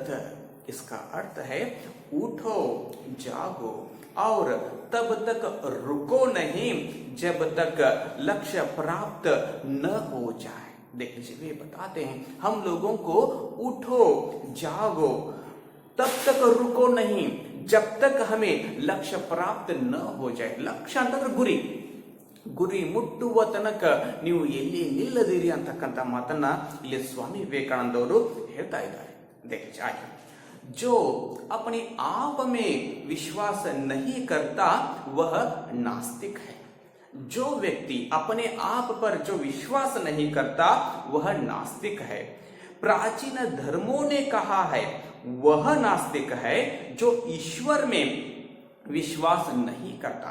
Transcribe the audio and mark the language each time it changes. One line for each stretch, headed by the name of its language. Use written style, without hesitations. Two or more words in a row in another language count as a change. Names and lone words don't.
Hindi: इसका अर्थ है उठो जागो और तब तक रुको नहीं जब तक लक्ष्य प्राप्त न हो जाए। देख लीजिए, वे बताते हैं हम लोगों को उठो जागो तब तक रुको नहीं जब तक हमें लक्ष्य प्राप्त न हो जाए।
Kannada: लक्ष्य ಅಂತಂದ್ರೆ ಗುರಿ ಮುಟ್ಟುವ ತನಕ ನೀವು ಎಲ್ಲಿ ನಿಲ್ಲದಿರಿ ಅಂತಕ್ಕಂಥ ಮಾತನ್ನ ಇಲ್ಲಿ ಸ್ವಾಮಿ ವಿವೇಕಾನಂದ ಅವರು ಹೇಳ್ತಾ ಇದ್ದಾರೆ।
Hindi: देखिए आगे, जो अपने आप में विश्वास नहीं करता वह नास्तिक है। जो व्यक्ति अपने आप पर जो विश्वास नहीं करता वह नास्तिक है। प्राचीन धर्मों ने कहा है वह नास्तिक है जो ईश्वर में विश्वास नहीं करता।